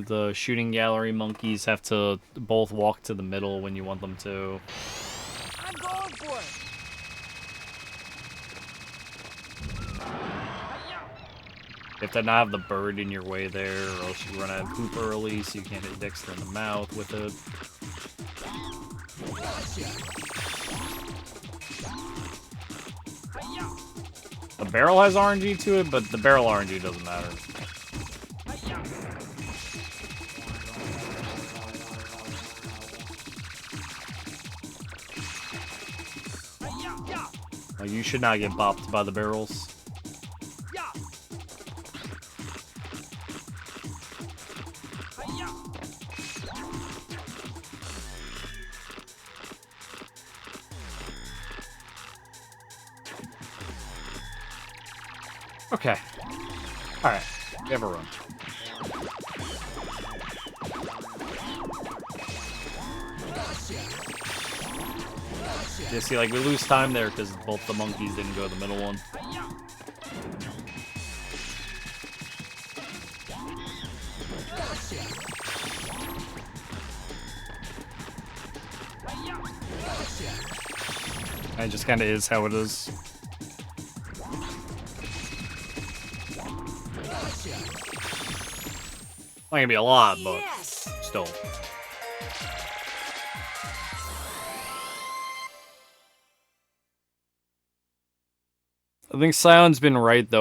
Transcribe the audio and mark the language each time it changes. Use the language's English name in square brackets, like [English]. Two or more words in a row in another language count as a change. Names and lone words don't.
[English] The shooting gallery monkeys have to both walk to the middle when you want them to. I'm going for it! Hiya! You have to not have the bird in your way there, or else you run out of poop early, so you can't hit Dexter in the mouth with it. Hi-ya! The barrel has RNG to it, but the barrel RNG doesn't matter. Hi-ya! Hi-ya! Ya! Like, you should not get bopped by the barrels. Ya! Hi-ya! Okay. Alright. We have a run. You see, like, we lose time there because both the monkeys didn't go to the middle one. Hi-ya! Hi-ya! And it just kind of is how it is. Not gonna be a lot, but Yes! still. I think Sion's been right, though.